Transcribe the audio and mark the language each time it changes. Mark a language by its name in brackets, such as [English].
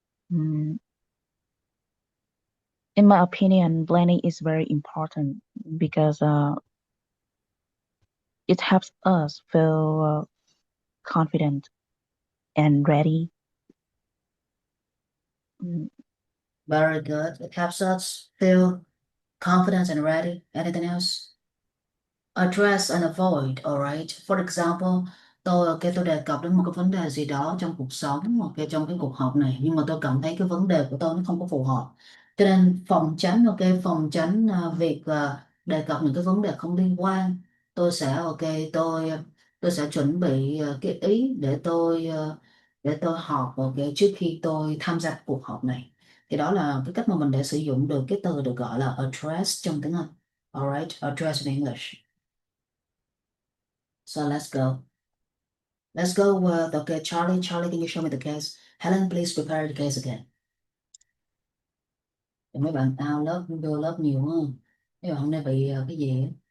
[English] Mm, in my opinion, planning is very important because it helps us feel confident and ready. Mm, Very good. It helps us feel confident and ready. Anything else? Address and avoid, alright. For example, [Vietnamese] tôi đề cập đến một cái vấn đề gì đó trong cuộc sống, ok, trong cái cuộc họp này, nhưng mà tôi cảm thấy cái vấn đề của tôi nó không có phù hợp. Cho nên phòng tránh, ok, phòng tránh việc đề cập những cái vấn đề không liên quan. Tôi sẽ, ok, tôi sẽ chuẩn bị cái ý để tôi họp, ok, trước khi tôi tham gia cuộc họp này. Thì đó là cái cách mà mình để sử dụng được cái từ được gọi là address trong tiếng Anh. [English] Alright, address in English. So let's go. Let's go with, okay, Charlie. Charlie, can you show me the case? Helen, please prepare the case again. [Vietnamese] Để mấy bạn out lớp, vô lớp nhiều hơn. Mấy bạn hôm nay bị cái gì á?